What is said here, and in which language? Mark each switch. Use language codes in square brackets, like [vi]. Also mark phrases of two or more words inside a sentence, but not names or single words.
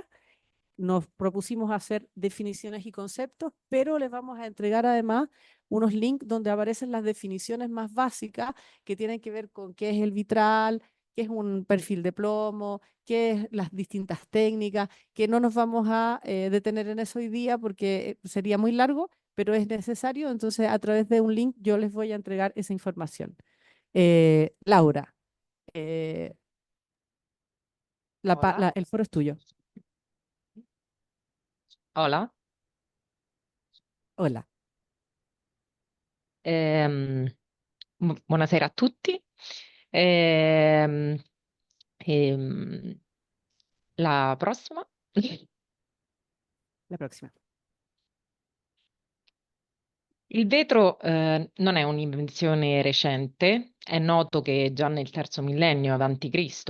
[es] Nos propusimos hacer definiciones y conceptos, pero les vamos a entregar además unos links donde aparecen las definiciones más básicas que tienen que ver con qué es el vitral, qué es un perfil de plomo, qué es las distintas técnicas, que no nos vamos a detener en eso hoy día porque sería muy largo, pero es necesario, entonces a través de un link yo les voy a entregar esa información. Laura, eh, Hola, el foro es tuyo. hola. Hola. [it] Ehm, Buonasera a tutti. Ehm, ehm, la prossima. [es] La próxima. [it] Il vetro non è un'invenzione recente, è noto che già nel terzo millennio a.C.